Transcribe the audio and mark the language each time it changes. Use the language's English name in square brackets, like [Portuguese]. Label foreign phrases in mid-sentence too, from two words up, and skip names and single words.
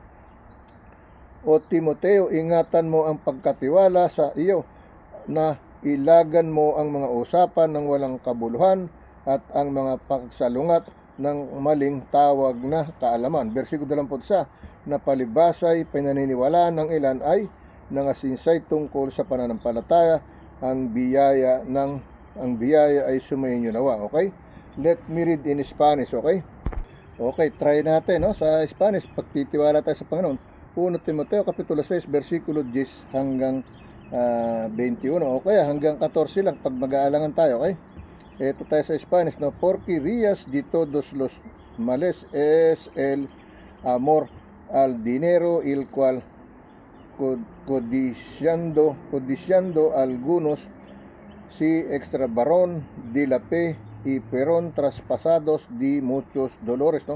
[Filipino] O Timoteo, ingatan mo ang pagkatiwala sa iyo, na ilagan mo ang mga usapan ng walang kabuluhan at ang mga pagsalungat ng maling tawag na kaalaman. Versikulo 21, na palibasay pinaniniwalaan ng ilan ay nangasinsay tungkol sa pananampalataya, ang biyaya ay sumainyo nawa. [English] Okay? Let me read in Spanish. Okay? Okay, try [Filipino] natin, no? Sa Spanish, pagtitiwala tayo sa Panginoon. 1 Timoteo kapitulo 6 versikulo 10 hanggang 21. Okay, hanggang 14 lang pag mag-aalangan tayo. Okay? Ito tayo sa Spanish, no? [Spanish] Porque rías de todos los males es el amor al dinero, el cual codiciando algunos si extravaron de la fe y fueron traspasados de muchos dolores, ¿no?